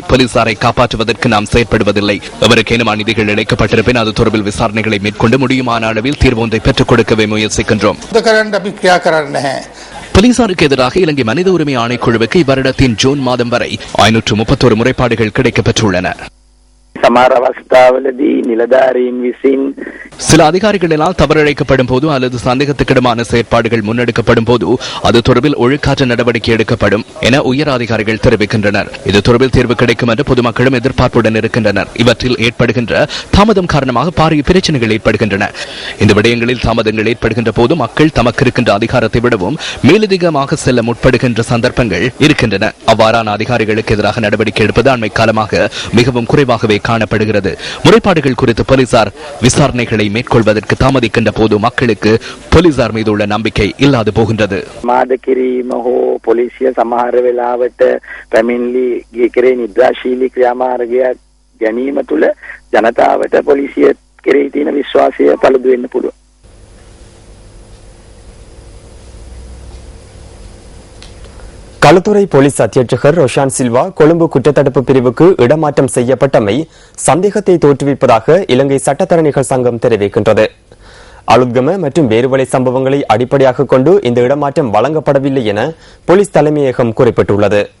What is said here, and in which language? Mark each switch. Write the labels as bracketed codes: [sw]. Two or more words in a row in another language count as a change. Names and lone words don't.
[ta] போலீசாரை காப்பாற்றுவதற்கு நாம் செயற்படுவதில்லை. எவருக்கேனும் அநீதிகள் இழைக்கப்பட்டிருப்பின் அது தொடர்பில் விசாரணைகளை மேற்கொண்டு முடியுமான அளவில் தீர்வு ஒன்றை பெற்றுக் கொடுக்கவே முயற்சிக்கின்றோம். போலீசாருக்கு எதிராக இலங்கை மனித உரிமை ஆணைக்குழுவுக்கு இவ்வருடத்தின் ஜூன் மாதம் வரை 531 முறைப்பாடுகள் கிடைக்கப்பெற்றுள்ளன. [si] සමහර අවස්ථාවලදී නිලධාරීන් විසින් [ta] சில அதிகாரிகளினால் தவறிழைக்கப்படும் போது அல்லது சந்தேகத்துக்கிடமான செயற்பாடுகள் முன்னெடுக்கப்படும் போது அது தொடர்பில் ஒழுக்காற்று நடவடிக்கை எடுக்கப்படும் என உயர் அதிகாரிகள் தெரிவிக்கின்றனர். இது தொடர்பில் தீர்வு கிடைக்கும் என்று பொதுமக்களும் எதிர்பார்ப்புடன் இருக்கின்றனர். இவற்றில் ஏற்படுகின்ற தாமதம் காரணமாக பாரிய பிரச்சனைகள் ஏற்படுகின்றன. இந்த விடயங்களில் தாமதங்கள் ஏற்படுகின்ற போது மக்கள் தமக்கு இருக்கின்ற அதிகாரத்தை விடவும் மேலதிகமாக செல்ல முற்படுகின்ற சந்தர்ப்பங்கள் இருக்கின்றன. அவ்வாறான அதிகாரிகளுக்கு எதிராக நடவடிக்கை எடுப்பது அண்மை காலமாக மிகவும் குறைவாகவே காணப்படுகிறது. முறைப்பாடுகள் குறித்து போலீசார் விசாரணைகளை மேற்கொள்வதற்கு தாமதிக்கின்ற போது மக்களுக்கு போலீசார் மீது உள்ள நம்பிக்கை இல்லாது போகின்றது. [si] පොලිසිය සමහර වෙලාවට පැමිණිලි කෙරේ නිද්‍රාශීලී ක්‍රියාමාර්ගයක් ගැනීම තුළ ජනතාවට පොලිසිය කෙරෙහි තියෙන විශ්වාසය පළුදු වෙන්න පුළුවන්. [ta] களுத்துறை போலீஸ் அத்தியட்சகர் ரொஷான் சில்வா கொழும்பு குற்றத்தடுப்பு பிரிவுக்கு இடமாற்றம் செய்யப்பட்டமை சந்தேகத்தை தோற்றுவிப்பதாக இலங்கை சட்டத்தரணிகள் சங்கம் தெரிவிக்கின்றது. அலுத்கம மற்றும் வேறுவலை சம்பவங்களை அடிப்படையாக கொண்டு இந்த இடமாற்றம் வழங்கப்படவில்லை என போலீஸ் தலைமையகம் குறிப்பிட்டுள்ளது.